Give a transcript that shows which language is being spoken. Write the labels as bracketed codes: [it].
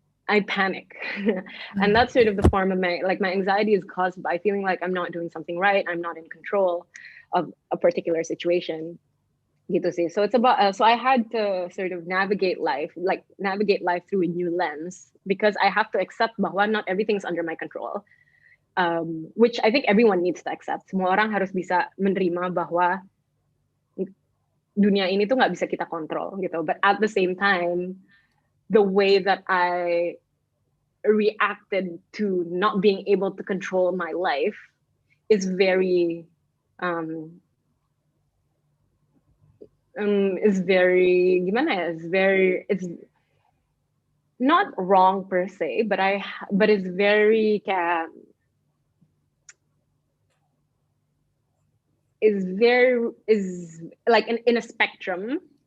[en] I panic. And that's sort of the form of my anxiety is caused by feeling like I'm not doing something right, I'm not in control of a particular situation. [id] Gitu sih. [en] So it's about so I had to sort of navigate life through a new lens, because I have to accept [id] bahwa [en] not everything's under my control. Which I think everyone needs to accept. [id] Semua orang harus bisa menerima bahwa dunia ini tuh nggak bisa kita kontrol gitu. [en] But at the same time, the way that I reacted to not being able to control my life is very it's not wrong per se, but it's very is like in a spectrum.